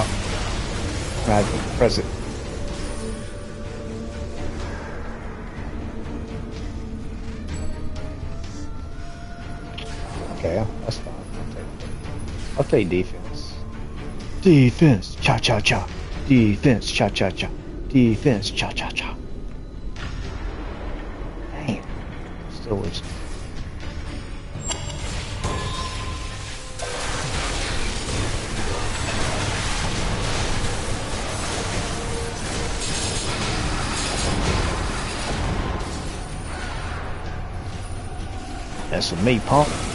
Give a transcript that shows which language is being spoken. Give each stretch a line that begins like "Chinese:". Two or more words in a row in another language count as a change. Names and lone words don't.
English: I press it. Okay, that's fine. I'll take defense. Defense, cha cha cha. Defense, cha cha cha. Defense. Cha cha cha. Dang. Still losing. That's with me, punk.